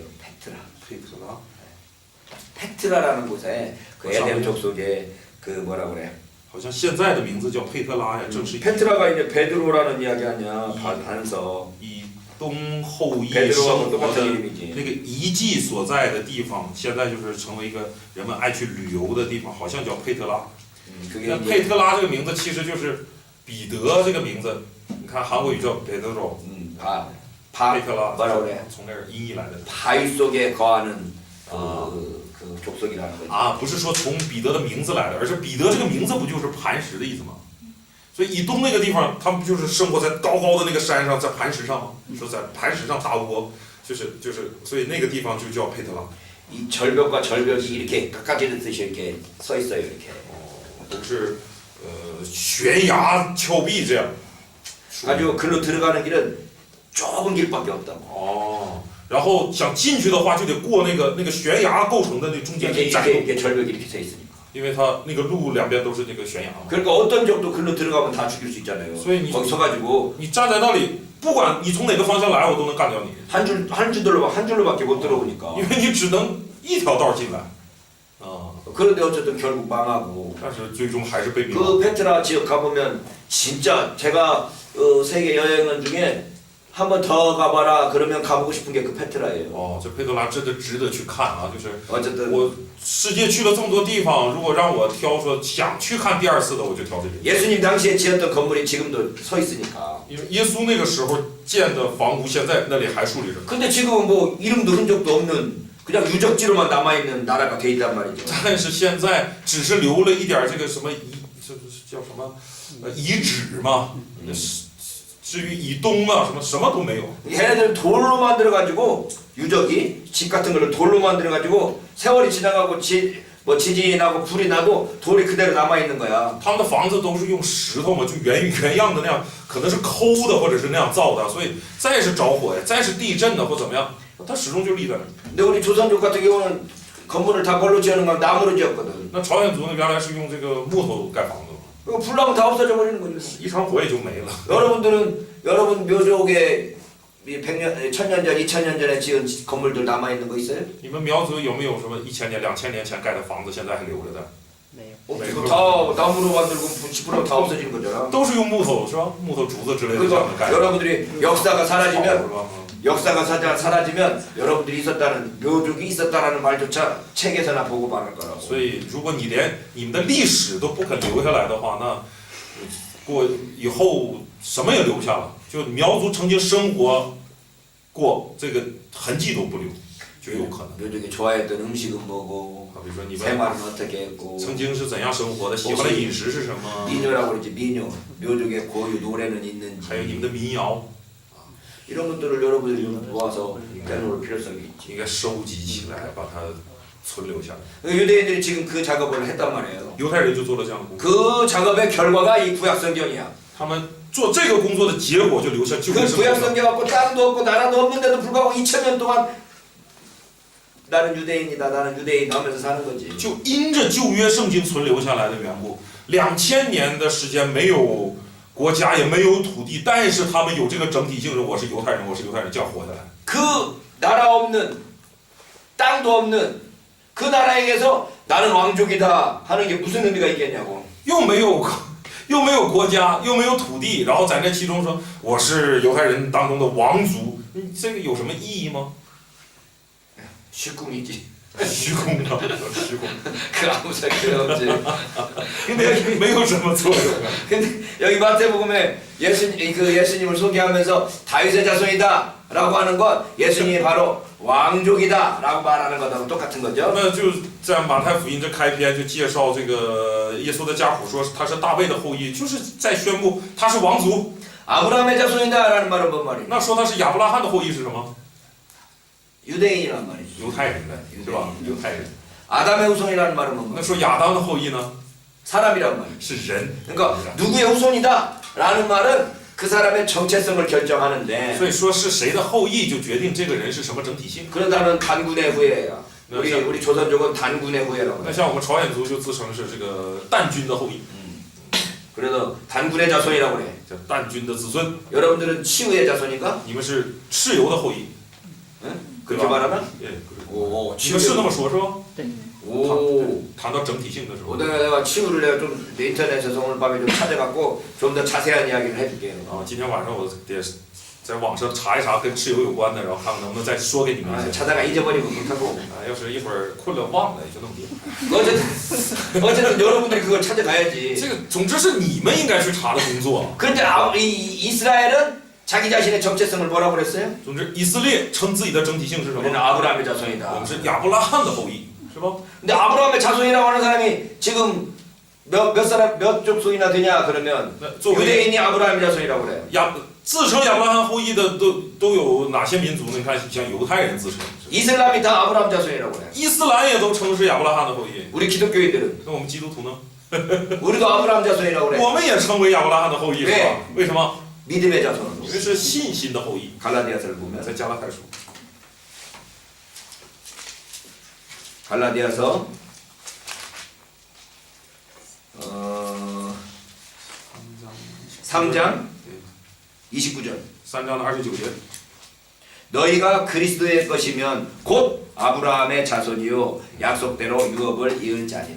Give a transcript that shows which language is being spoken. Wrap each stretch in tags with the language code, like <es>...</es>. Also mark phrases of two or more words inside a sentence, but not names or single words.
<ko>페트라.</ko> <zh>佩特拉，</zh> <ko>페트라라는 곳에 그 에돔 족속의 그 뭐라 그래?</ko> <zh>好像现在的名字叫佩特拉呀，正是</zh> <ko>페트라가 이제 베드로라는 이야기 아니야. 반서.</ko> <zh>以东后裔</zh> <ko>베드로하고</ko> <zh>生活</zh> <ko>똑같은</ko> <zh>的</zh> <ko>이름이지.</ko> <zh>那个遗迹所在的地方，现在就是成为一个人们爱去旅游的地方，好像叫佩特拉。</zh> <ko>그게</ko> <zh>那</zh> <ko>이제</ko> <zh>佩特拉这个名字其实就是彼得这个名字，你看韩国语叫彼得州，佩特拉</zh> <ko>뭐라 그래?</ko> <zh>从那儿音译来的。</zh> <ko>바위 속에 거하는 그 족속이라는 거지.</ko> <zh>啊，不是说从彼得的名字来的，而是彼得这个名字不就是磐石的意思吗？所以以东那个地方，他们不就是生活在高高的那个山上，在磐石上吗？说在磐石上搭窝，就是，所以那个地方就叫佩特拉。</zh> <ko>이 절벽과 절벽이 이렇게 깎아지듯이 이렇게 서 있어요. 이렇게.</ko> <zh>都是悬崖峭壁这样。</zh> <ko>아주 글로 들어가는 길은 좁은 길밖에 없다고.</ko> <zh>哦，然后想进去的话，就得过那个悬崖构成的那中间的窄路，</zh> <ko>이게 절벽이 이렇게 서 있으니까.</ko> <zh>因为它那个路两边都是那个悬崖嘛。</zh> <ko>그러니까 어떤 적도 글로 들어가면 다 죽일 수 있잖아요. 소위 거기 서가지고</ko> <zh>你站在那里，不管你从哪个方向来，我都能干掉你，</zh> <ko>한 줄로밖에 못 들어오니까.</ko> <zh>因为你只能一条道进来。啊，</zh> <ko>그런데 어쨌든 결국 망하고.</ko> <zh>但是最终还是被灭。</zh> <ko>그 페트라 지역 가보면 진짜 제가 세계 여행은 중에 한 번 더 가봐라 그러면 가보고 싶은 게 그 페트라예요.</ko> <zh>哦，这佩特拉真的值得去看啊！就是</zh> <ko>어쨌든</ko> <zh>我世界去了这么多地方，如果让我挑说想去看第2次的，我就挑这里。</zh> <ko>예수님 당시에 지었던 건물이 지금도 서 있으니까.</ko> <zh>因为耶稣那个时候建的房屋，现在那里还竖立着。</zh> <ko>근데 지금은 뭐 이름도 흔적도 없는 그냥 유적지로만 남아있는 나라가 돼 있단 말이죠.</ko> <zh>但是现在只是留了一点这个什么这叫什么遗址嘛。至于以东啊什么都没有。</zh> <ko>얘네들 돌로 만들어가지고 유적이 집 같은 걸로 돌로 만들어가지고 세월이 지나가고 지진이 나고 불이 나도 돌이 그대로 남아 있는 거야.</ko> <zh>他们的房子都是用石头嘛，就原样的那样，可能是抠的或者是那样造的，所以再是着火呀，再是地震的或怎么样，它始终就立在那儿。</zh> <ko>근데 우리 조선족 같은 경우는 건물을 다 뭘로 지어는 건 나무로 지었거든.</ko> <zh>那朝鲜族呢，原来是用这个木头盖房子，</zh> <ko>그거 불나면 다 없어져 버리는 거죠.</ko> <zh>一场火也就没了。</zh> <ko>여러분 묘족에 100년, 1000년 전, 2000년 전에 지은 건물들 남아 있는 거 있어요?</ko> <zh>你们苗族有没有什么1000年、2000年前盖的房子，现在还留着的？</zh> <ko>그거 다 나무로 만들고 부식으로 다 없어지는 거잖아.</ko> <zh>都是用木头是吧？木头竹子之类的这样的</zh> <ko>그러니까</ko> <zh>盖的。</zh> <ko>여러분들이 역사가</ko> <zh>好是</zh> <ko>사라지면</ko> <zh>吧？</zh> <ko>역사가 사라지면 여러분들이 있었다는 묘족이 있었다라는 말조차 책에서나 보고 말할 거라고.</ko> <zh>所以，如果你连你们的历史都不肯留下来的话，那过以后什么也留不下了。就苗族曾经生活过这个痕迹都不留， 就有可能。</zh> <ko>묘족이 좋아했던 음식은 뭐고</ko> <zh>好比说你们</zh> <ko>생활은 어떻게 했고</ko> <zh>曾经是怎样生活的，喜欢的饮食是什么，</zh> <ko>민요라고 그러지 민요. 묘족의 고유 노래는 있는지</ko> <zh>还有你们的民谣，</zh> <ko>이런 것들을 여러분들이 좀 모아서 내놓을 필요성이 있지.</ko> <zh>应该收集起来，把它存留下来。</zh> <ko>유대인들이 지금 그 작업을 했단 말이에요.</ko> <zh>犹太人就做了这样的工作，</zh> <ko>그 작업의 결과가 이 구약성경이야.</ko> <zh>他们做这个工作的结果就留下旧</zh> <ko>그</ko> <zh>约圣经了。</zh> <ko>구약성경 갖고 땅도 없고 나라도 없는데도 불구하고 2000년 동안 나는 유대인이다 나는 유대인 하면서 사는 거지.</ko> <zh>就因着旧约圣经存留下来的缘故，2000年的时间没有国家也没有土地，但是他们有这个整体性是我是犹太人，我是犹太人，这样活下来。</zh> <ko>그 나라 없는 땅도 없는 그 나라에게서 나는 왕족이다 하는 게 무슨 의미가 있겠냐고.</ko> <zh>又没有国家，又没有土地，然后在这其中说我是犹太人当中的王族，这个有什么意义吗？</zh> <ko>虚꿈이지.</ko> <zh>虚空的，虚空，</zh> <ko>그 아무 소용 없지.</ko> <zh>没有什么作用。</zh> <ko>근데 여기 마태복음에 예수님을 소개하면서 다윗의 자손이다라고 하는 건 예수님이 바로 왕족이다라고 말하는 것하고 똑같은 거죠.</ko> <zh>那就在马太福音这开篇就介绍这个耶稣的家谱，说他是大卫的后裔，就是在宣布他是王族。</zh> <ko>아브라함의 자손이다라는 말은 뭔 말이에요?</ko> <zh>那说他是亚伯拉罕的后裔是什么？</zh> <ko>유대인이란 말이죠.</ko> <zh>犹太人的，是吧？犹太人。</zh> <ko>아담의 후손이라는 말은 뭔</ko> <zh>那</zh> <ko>말이에요?</ko> <zh>说亚当的后裔呢？</zh> <ko>사람이란 말이에요.</ko> <zh>是人。</zh> <ko>그러니까 누구의 후손이다라는 말은 그 사람의 정체성을 결정하는데</ko> <zh>所以说是谁的后裔，就决定这个人是什么整体性。</zh> <ko>그러다는 단군의 후예야. 네, 우리 조선족은 단군의 후예라고</ko> <zh>那</zh> <ko>해요.</ko> <zh>像我们朝鲜族就自称是这个旦君的后裔，</zh> <ko>그래서 단군의 자손이라고 그래.</ko> <zh>叫旦君的子孙。</zh> <ko>여러분들은 치우의 자손인가?</ko> <zh>你们是蚩尤的后裔，</zh> <ko>응?</ko> <zh>对</zh> <ko>그렇게</ko> <zh>吧？</zh> <ko>말하나?</ko> <zh>对，</zh> <ko>오,</ko> <zh>你们是那么说，是吧？</zh> <ko>오.</ko> <zh>谈到整体性的时候，</zh> <ko>내가 치우를 내가 좀 인터넷에서 오늘 밤에 좀 찾아갖고 좀 더 자세한 이야기를 해줄게요.</ko> <zh>啊，今天晚上我得在网上查一查跟蚩尤有关的，然后看看能不能再说给你们</zh> <ko>아,</ko> <zh>一些。</zh> <ko>찾아가 잊어버리고 못하고.</ko> <zh>啊，要是一会儿困了忘了，也就弄定。</zh> <ko>어쨌든 여러분들이 그걸 찾아가야지.</ko> <zh>这个总之是你们应该去查的工作。</zh> <ko>그런데 이스라엘은 자기 자신의 정체성을 뭐라고 그랬어요?</ko> <zh>总之，以色列称自己的整体性是什</zh> <ko>우리는</ko> <zh>么？</zh> <ko>아브라함의</ko> <zh>我</zh> <ko>자손이다.</ko> <zh>们是亚伯拉罕的后裔，是吧？</zh> <ko>근데 아브라함의 자손이라고 하는 사람이 지금 몇 족속이나 되냐 그러면</ko> <zh>那作为</zh> <ko>유대인이 아브라함의 자손이라고 그래요.</ko> <zh>自称亚伯拉罕后裔的都有哪些民族呢？你看，像犹太人自称，</zh> <ko>이슬람이 다 아브라함 자손이라고 그래요.</ko> <zh>伊斯兰也都称是亚伯拉罕的后裔。</zh> <ko>우리 기독교인들은</ko> <zh>那我们基督徒呢？</zh> <ko>우리도 아브라함 자손이라고 그래.</ko> <zh>我们也称为亚伯拉罕的后裔，是吧？为什么？</zh> <ko>믿음의 자손으로.</ko> <zh>因为是信心的后裔。</zh> <ko>갈라디아서를 보면</ko> <zh>在加拉太书，</zh> <ko>갈라디아서 3장 29절</ko> <zh>3 章的29节，</zh> <ko>너희가 그리스도의 것이면 곧 아브라함의 자손이요 약속대로 유업을 이을 자니라.</ko>